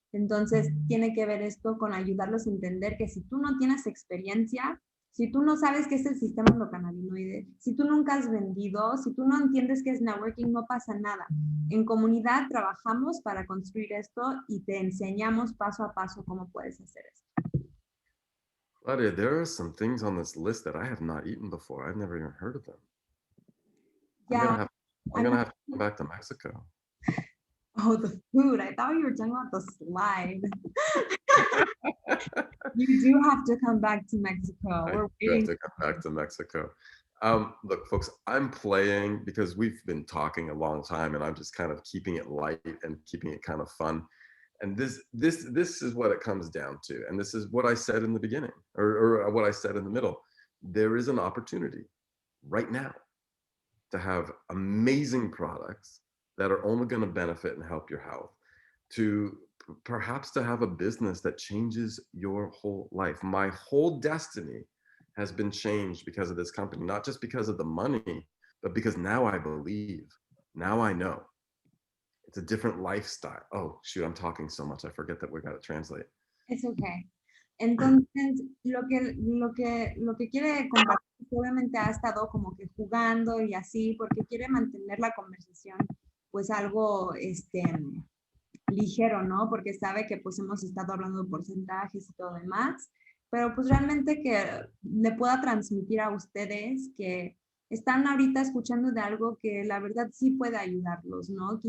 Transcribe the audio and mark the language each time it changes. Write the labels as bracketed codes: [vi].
[es] Entonces, tiene que ver esto con ayudarlos a entender que si tú no tienes experiencia, si tú no sabes qué es el sistema endocannabinoide, si tú nunca has vendido, si tú no entiendes qué es networking, no pasa nada. En comunidad trabajamos para construir esto y te enseñamos paso a paso cómo puedes hacer esto. [en] Claudia, there are some things on this list that I have not eaten before. I've never even heard of them. Yeah, I'm gonna have to come back to Mexico. oh, the food. I thought you were talking about the slide. You do have to come back to Mexico. I We're do have waiting. to come back to Mexico. Look, folks, I'm playing because we've been talking a long time, and I'm just kind of keeping it light and keeping it kind of fun. And this is what it comes down to. And this is what I said in the beginning, or what I said in the middle. There is an opportunity right now to have amazing products that are only going to benefit and help your health, to perhaps to have a business that changes your whole life. My whole destiny has been changed because of this company, not just because of the money, but because now I believe, now I know. It's a different lifestyle. Oh, shoot, I'm talking so much. I forget that we got to translate. It's okay. [es] Entonces, lo que quiere compartir, obviamente ha estado como que jugando y así, porque quiere mantener la conversación pues algo ligero, ¿no? Porque sabe que pues hemos estado hablando de porcentajes y todo demás, pero pues realmente que le pueda transmitir a ustedes que están ahorita escuchando de algo que la verdad sí puede ayudarlos, ¿no?